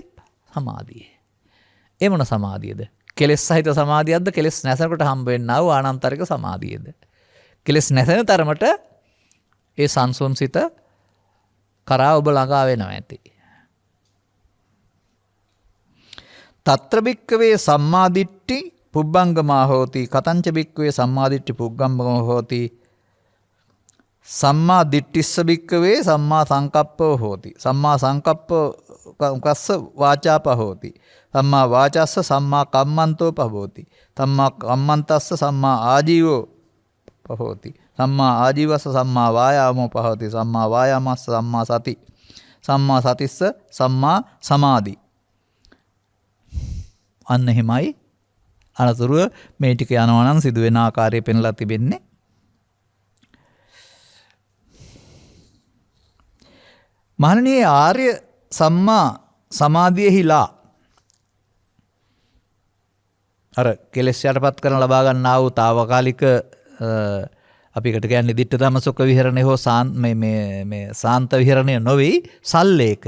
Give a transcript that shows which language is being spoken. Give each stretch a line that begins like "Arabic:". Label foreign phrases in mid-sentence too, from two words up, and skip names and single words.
Sinhala: සමාධිය. ඒ මොන සමාධියද? කෙලෙස් සහිත සමාධියක්ද? කෙලෙස් නැසනකොට හම්බ වෙන්නා වූ ආනන්තරික සමාධියද? කෙලෙස් නැසෙන තරමට ඒ සංසොන්සිත කරා ඔබ ළඟා වෙනවා ඇති.
Pali: తත්‍ර භික්කවේ සම්මාදිට්ඨි පුබ්බංගමා හෝති කතංච භික්කවේ සම්මාදිට්ඨි පුබ්බංගමෝ හෝති සම්මා දිට්ඨිස්ස භික්කවේ සම්මා සංකප්පෝ හෝති සම්මා සංකප්පෝ කස්ස වාචාප හෝති සම්මා වාචස්ස සම්මා කම්මන්තෝ පහෝති සම්මා කම්මන්තස්ස සම්මා ආජීවෝ පහෝති සම්මා ආජීවස්ස සම්මා වායාමෝ පහෝති සම්මා වායාමස්ස සම්මා සති සම්මා සතිස්ස සම්මා සමාධි.
Sinhala: අන්න එහෙමයි අනතුරුව මේ ටික යනවා නම් සිදුවෙන ආකාරය පෙන්ලා තිබෙන්නේ. මහණෙනි ආර්ය සම්මා සමාධියෙහිලා අර කෙලෙස් යටපත් කරන ලබා ගන්නා වූ తాවකාලික අපි එකට කියන්නේ
Pali: දිට්ඨ ධම්ම සුඛ විහරණය
Sinhala: හෝ මේ සාන්ත විහරණය නොවේ සල්ලේකය.